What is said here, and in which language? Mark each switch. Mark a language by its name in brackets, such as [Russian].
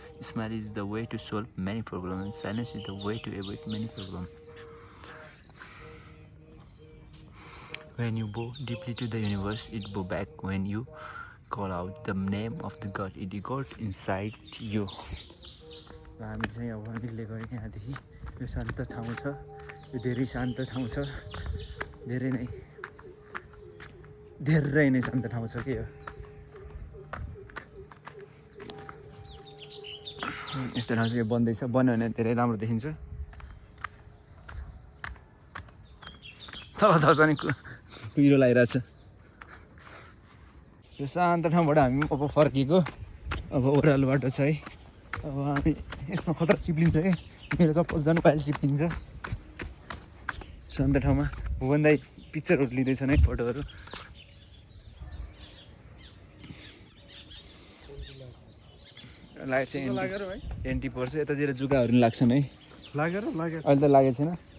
[English] Smile is the way to solve many problems, and silence is the way to avoid many problems. When you bow deeply to the universe, it bow back. When you call out the name of the God, it got inside you. [Nepali] हामी चाहिँ अब अघिल्ले गएर यहाँदेखि यो शान्त ठाउँ छ। यो धेरै शान्त ठाउँ छ। धेरै नै शान्त ठाउँ छ के हो। यस्तो ठाउँ चाहिँ बन्दैछ। बन्यो भने धेरै राम्रो देखिन्छ। तल छ नि कुहिरो लागिरहेछ। यो शान्त ठाउँबाट हामी अब फर्केको। अब ओह्रालोबाट छ है। अब हामी यसमा खतरा चिप्लिन्छ है। मेरो चप्पल जानु पाइले चिप्लिन्छ शान्त ठाउँमा। भुवन दाइ पिक्चरहरू लिँदैछन् है, फोटोहरू। लाइट चाहिँ एन्टी पर्छ। यतातिर जुगाहरू पनि लाग्छन् है। अहिले त लागेको छैन।